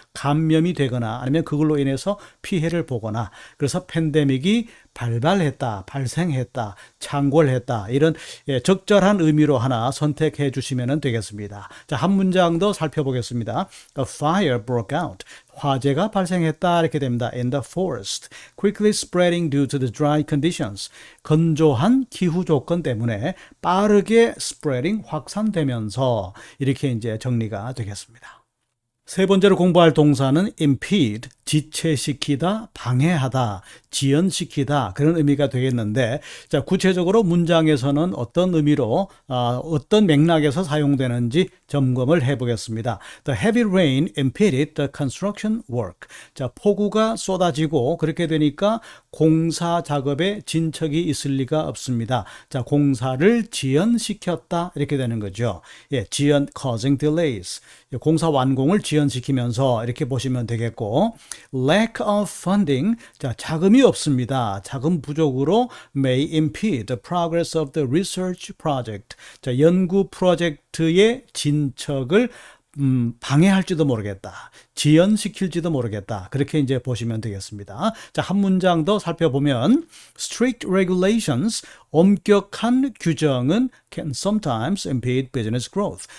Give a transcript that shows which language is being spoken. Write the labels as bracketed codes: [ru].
[ko] 감염이 되거나 아니면 그걸로 인해서 피해를 보거나 그래서 팬데믹이 발생했다, 창궐했다 이런 적절한 의미로 하나 선택해 주시면 되겠습니다. 자, 한 문장 더 살펴보겠습니다. [en] A fire broke out. [ko] 화재가 발생했다 이렇게 됩니다. [en] In the forest, quickly spreading due to the dry conditions. [ko] 건조한 기후 조건 때문에 빠르게 spreading 확산되면서 이렇게 이제 정리가 되겠습니다. 세 번째로 공부할 동사는 impede, 지체시키다, 방해하다, 지연시키다 그런 의미가 되겠는데 자, 구체적으로 문장에서는 어떤 의미로 어떤 맥락에서 사용되는지 점검을 해보겠습니다. [en] The heavy rain impeded the construction work. [ko] 자, 폭우가 쏟아지고 그렇게 되니까 공사 작업에 진척이 있을 리가 없습니다. 자, 공사를 지연시켰다 이렇게 되는 거죠. 예, 지연 [en] causing delays. [ko] 공사 완공을 지연시키면서 이렇게 보시면 되겠고 [en] lack of funding. [ko] 자, 자금이 없습니다. 자금 부족으로 [en] may impede the progress of the research project. [ko] 자, 연구 프로젝트의 진척을 방해할지도 모르겠다. 지연시킬지도 모르겠다. 그렇게 이제 보시면 되겠습니다. 자, 한 문장 더 살펴보면 [en] strict regulations, [ko] 엄격한 규정은 [en] can sometimes impede business growth.